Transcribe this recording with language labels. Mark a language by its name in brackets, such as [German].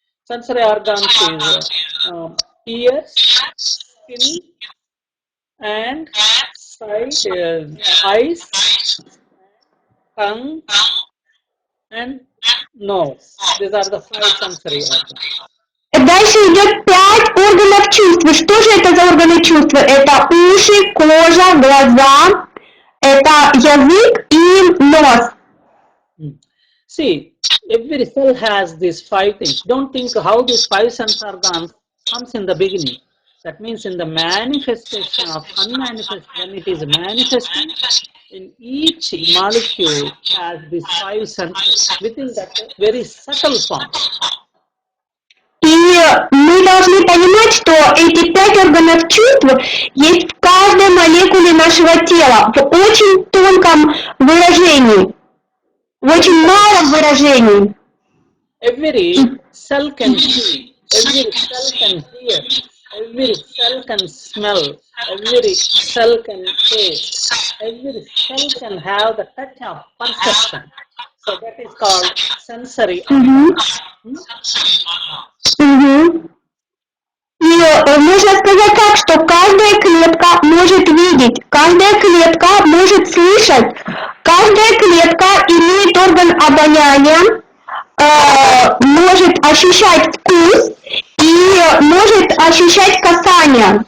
[English] Sensory organs is ears, skin, and sight, eyes, tongue, and nose. These are the 5 sensory organs. [Russian] Дальше идет 5 органов чувств. Что же это за органы чувств? Это уши, кожа, глаза, это язык и нос. [English] See, every cell has these 5 things. Don't think how these 5 sense organs comes in the beginning. That means in the manifestation of unmanifest, when it is manifesting, in each molecule has these 5 senses within that very subtle form. [Russian] И мы должны понимать, что эти 5 органов чувств есть в каждой молекуле нашего тела, в очень тонком выражении, в очень малом выражении. [English] Every cell can see, every cell can hear, every cell can smell, every cell can taste, every cell can have the touch of perception. So that is called sensory. Мгм. [Russian] И можно сказать так, что каждая клетка может видеть, каждая клетка может слышать, каждая клетка имеет орган обоняния, может ощущать вкус и может ощущать касание.